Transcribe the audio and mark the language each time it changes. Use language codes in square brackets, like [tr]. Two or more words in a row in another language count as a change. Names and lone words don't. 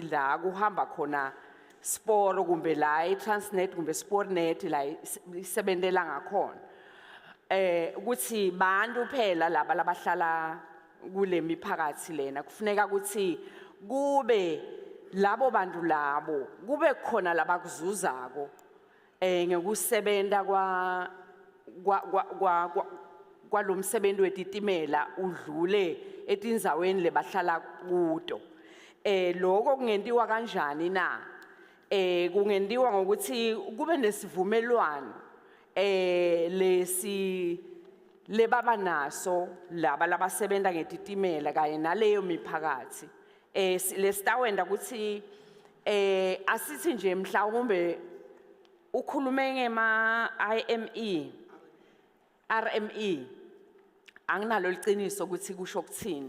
[ss] la kuhamba khona sporo kumbe la iTransnet kumbe Sportnet la isebentela ngakhona ukuthi bantu phela laba labahlala kule miphakathi lena kufuneka ukuthi kube labo bantu labo kube khona labakuzuzako ngekusebenta kwalomsebenzi wetitimela udlule etindzaweni lebahlala kuto. Lokho kungentiwa kanjani na? Kungentiwa ngokuthi kube nesivumelwano lebaba naso laba labasebenta ngetitimela kanye naleyo miphakathi lesitawenda ukuthi asithi nje mhlawumbe ukhulume ngema RME anginalo liqiniso ukuthi kusho ukuthini